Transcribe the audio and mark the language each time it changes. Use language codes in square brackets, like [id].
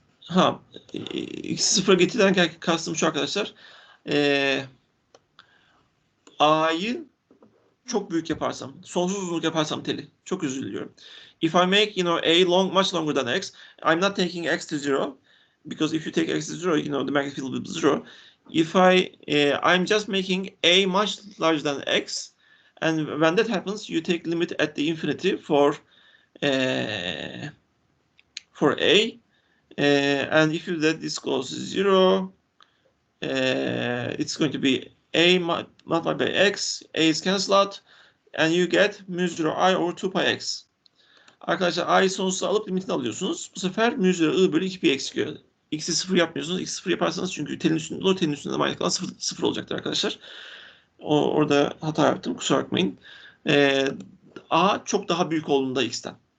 [tr] X'i sıfıra getirirken kastım şu arkadaşlar. A'yı çok büyük yaparsam, sonsuz uzunluk yaparsam teli. Çok özür diliyorum. [en] If I make, a much longer than x, I'm not taking x to 0. Because if you take x to 0, the magnetic field will be 0. If I'm just making a much larger than x, and when that happens, you take limit at the infinity for a, and if you let this goes to 0, it's going to be a multiplied by x, a is cancelled out, and you get mu 0 I over 2 pi x. [tr] Arkadaşlar i'yi sonsuza alıp limitini alıyorsunuz. Bu sefer mu 0 I bölü 2 pi x çıkıyor. X'i 0 yapmıyorsunuz. X'i 0 yaparsanız çünkü telin üstünde manyetik alan 0 olacaktır arkadaşlar. Orada hata yaptım. Kusura bakmayın. A çok daha büyük olduğunda x'ten.